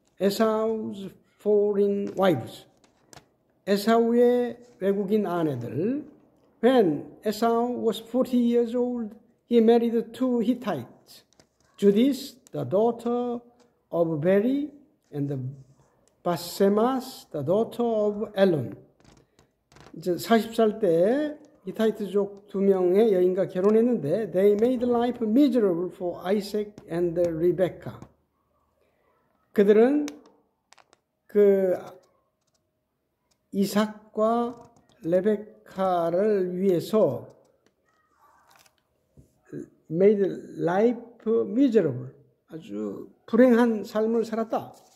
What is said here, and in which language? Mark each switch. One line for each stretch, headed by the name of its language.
English: 에사우's foreign wives.
Korean: 에사우의 외국인 아내들.
English: When Esau was 40 years old, he married two Hittites. Judith, the daughter of Beri and Basemas, the daughter of Elon.
Korean: 이제 40살 때 히타이트족 2명의 여인과 결혼했는데
English: they made life miserable for Isaac and Rebecca.
Korean: 그들은 그 이삭과 레베카를 위해서
English: made life miserable,
Korean: 아주 불행한 삶을 살았다.